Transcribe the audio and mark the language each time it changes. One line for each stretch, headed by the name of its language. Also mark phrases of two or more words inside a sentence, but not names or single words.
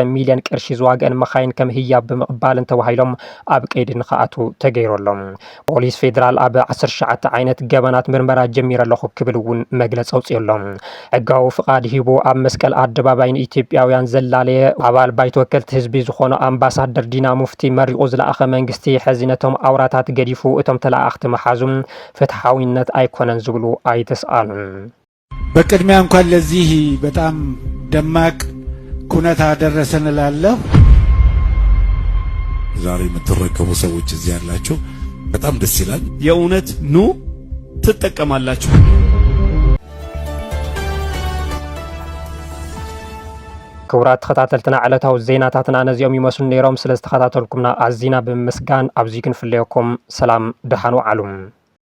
Tigrinya: ሚልዮን ቅርሺ ዝዋግአን መኻይን ከም ህያብ ብምቕባልን ተባሂሎም ኣብ ቀይዲ ንኽኣትዉ ተገይሮሎም ፖሊስ ፌደራል ኣብ 19 ዓይነት ገበናት ምርመራ ጀሚረ ኣለኹ ክብል እውን መግለፂ ኣውፅዮሎም ሕጋዊ ፍቓድ ሂቡ ኣብ መስቀል ኣደባባይ ንኢትዮጵያውያን ዘላለየ ኣባል ባይቶ ወከልቲ ህዝቢ ዝኾኑ ኣምባሳደር ዲና ሙፍቲ መሪቑ ዝለኣኸ መንግስቲ ሕዚ ነቶም ኣውራታት ገዲፉ እቶም ተላኣኽቲ መሓዙም ፍትሓዊነት ኣይኮነን ዝብሉ ኣይተስኣሉን
Amharic: በቅድሚያ እንኳን ለዚህ በጣም ደማቅ ኩነት አደረሰን እላለሁ። ዛሬ የምትረከቡ ሰዎች እዚህ ያላችሁ በጣም ደስ ይላል። የእውነት ኑ ትጠቀማላችሁ።
Tigrinya: ክቡራት ተኸታተልትና ዕለታዊ ዜናታትና ነዚኦም ይመስሉ ነይሮም። ስለ ዝተኸታተልኩምና ኣዝና ብምስጋን ኣብዚ ክንፍለየኩም ሰላም ድሓኑ ዓሉም